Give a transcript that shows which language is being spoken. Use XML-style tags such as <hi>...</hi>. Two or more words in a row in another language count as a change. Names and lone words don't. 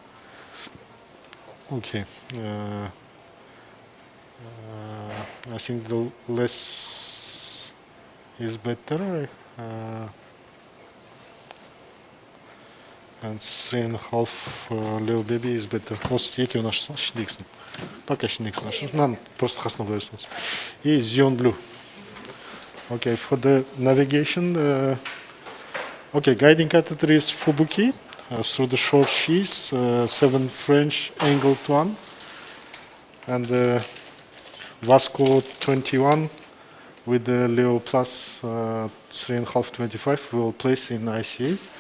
<en>Okay. I think the less is better. And 3.5 Leo baby is better.</en> <kk>Осы екеуін ашсын, ішіндегісін. Пока ішіндегісін ашсын. Мынаны просто қасына қойырсыңыз.</kk> <ru>И Xeon Blue.</ru> <en>Okay, for the navigation, okay, guiding catheter is Fubuki through the short sheath, 7 French angled one, and Vasco 21 with the Leo Plus 3.5 25 will place in ICA.</en>